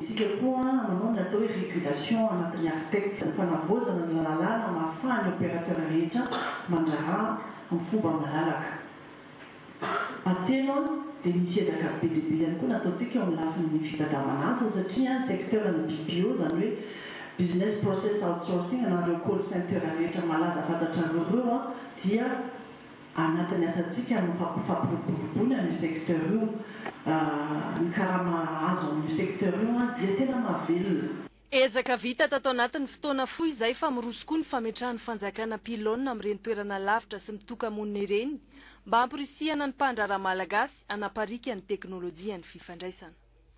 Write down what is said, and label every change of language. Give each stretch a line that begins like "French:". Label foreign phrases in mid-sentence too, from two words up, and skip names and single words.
Malagasy: Isika koa manao ny atao hoe régulation anatin'ny architecte fanavozana ny lalàna mahafahan'ny opérateur rehetra mandraharaha amin'ny fomba malalaka. Atelo dia misy ezaka be dia be ihany koa nataontsika eo amin'ny lafin'ny fitadiavana satria secteur ny BPO zany hoe
English: business process outsourcing
Malagasy: anareo
English: call center
Malagasy: rehetra malaza fantatrareo dia anatin'ny asantsika ny fampiroboroboana amin'ny secteur io. Ny karama azo amin'ny secteur io dia tena mahavelona. Ezaka vita tato anatin'ny fotoana fohy izay fa miroso koa ny fametrahan'ny fanjakana pylôna amin'ireny toerana lavitra sy mitoka-monina ireny mba hampirisihana ny mpandraharaha malagasy hanaparika ny teknôlôjia ny fifandraisana.